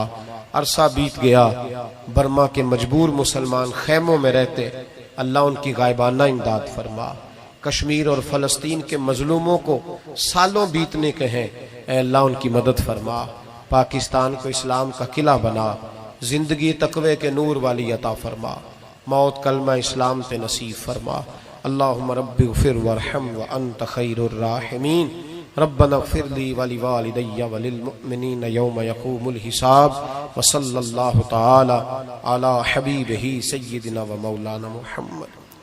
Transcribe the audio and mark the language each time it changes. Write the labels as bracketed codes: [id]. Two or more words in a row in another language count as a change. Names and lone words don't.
[ur] عرصہ بیت گیا، برما کے مجبور مسلمان خیموں میں رہتے، اللہ ان کی غائبانہ امداد فرما. کشمیر اور فلسطین کے مظلوموں کو سالوں بیتنے کے ہیں، اے اللہ ان کی مدد فرما. پاکستان کو اسلام کا قلعہ بنا، زندگی تقوے کے نور والی عطا فرما، موت کلمہ اسلام پہ نصیب فرما. [ar] اللهم رب اغفر وارحم وأنت خير الراحمين. ربنا اغفر لي ولوالدي وللمؤمنين يوم يقوم الحساب. وصلى الله تعالى على حبيبه سيدنا ومولانا محمد.